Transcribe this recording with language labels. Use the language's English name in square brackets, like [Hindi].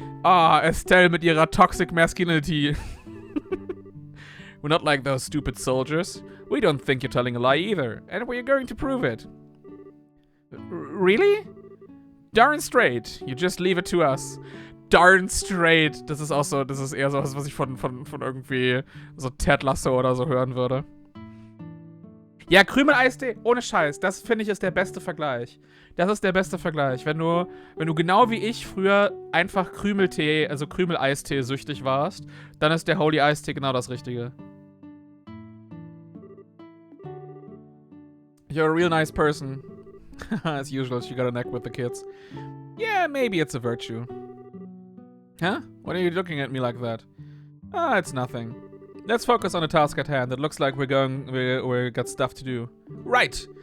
[German] Ah, Estelle mit ihrer toxic masculinity. [English] We're not like those stupid soldiers. We don't think you're telling a lie either. And we're going to prove it. Really? Darn straight. You just leave it to us. Darn straight. [German] Das ist eher so was ich von irgendwie so Ted Lasso oder so hören würde. Ja, Krümel-Eistee, ohne Scheiß. Das, finde ich, ist der beste Vergleich. Das ist der beste Vergleich. Wenn du genau wie ich früher einfach Krümeltee, also Krümel-Eistee süchtig warst, dann ist der Holy Eistee genau das Richtige. [English] You're a real nice person. As usual, she got a neck with the kids. Yeah, maybe it's a virtue. Huh? What are you looking at me like that? Ah, it's nothing. Let's focus on the task at hand. It looks like we got stuff to do. Right!